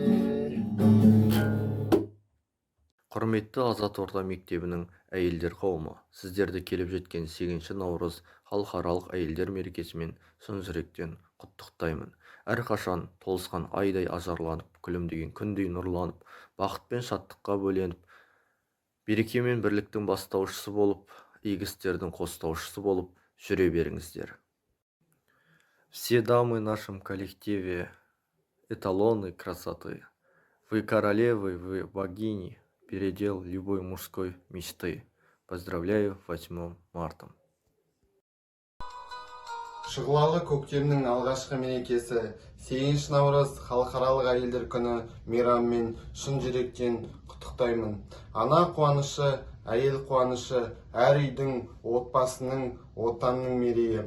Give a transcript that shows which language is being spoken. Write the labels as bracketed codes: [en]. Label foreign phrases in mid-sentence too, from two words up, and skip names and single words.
[kk] Құрметті Азат орта мектебінің әйелдер қауымы, сіздерді келіп жеткен 8 наурыз халықаралық әйелдер мерекесімен шын жүректен құттықтаймын. Әрқашан толысқан айдай ажарланып, күлімдеген күндей нұрланып, бақыт пен шаттыққа бөленіп, береке мен бірліктің бастаушысы болып, игі істердің қостаушысы болып жүре беріңіздер. [ru] Все дамы в нашем коллективе эталоны красоты. Вы королевы, вы богини, передел любой мужской мечты. Поздравляю 8 марта. [kk] Шұғылалы көктемнің алғашқы мерекесі 8 наурыз халықаралық әйелдер күні мейрамымен шын жүректен құттықтаймын. Ана қуанышы, әйел қуанышы, әр үйдің, отбасының, отанның мерейі.